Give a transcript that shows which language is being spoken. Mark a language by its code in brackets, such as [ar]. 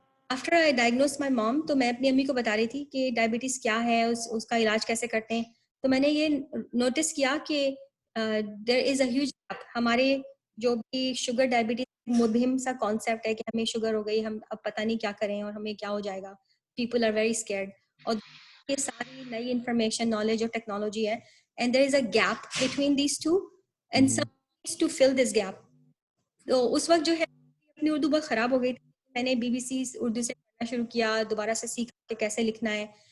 [en] after I diagnose my mom, [ur] تو میں اپنی امی کو بتا رہی تھی کہ ڈائبٹیز کیا ہے, اس کا علاج کیسے کرتے ہیں. تو میں نے یہ نوٹس کیا کہ [en] There is a huge gap. [ur] ہمارے جو بھی شوگر ڈائبٹیز مبہم سا کانسیپٹ ہے کہ ہمیں شوگر ہو گئی, ہم اب پتہ نہیں کیا کریں اور ہمیں کیا ہو جائے گا. [en] People are very scared. [ur] اور یہ ساری نئی انفارمیشن, نالج اور ٹیکنالوجی ہے, [en] and there is a gap between these two and some needs to fill this gap. [ur] تو اس وقت جو ہے اپنی اردو بہت خراب ہو گئی تھی. میں نے BBC اردو سے پڑھنا شروع کیا, دوبارہ سے سیکھا کہ کیسے لکھنا ہے.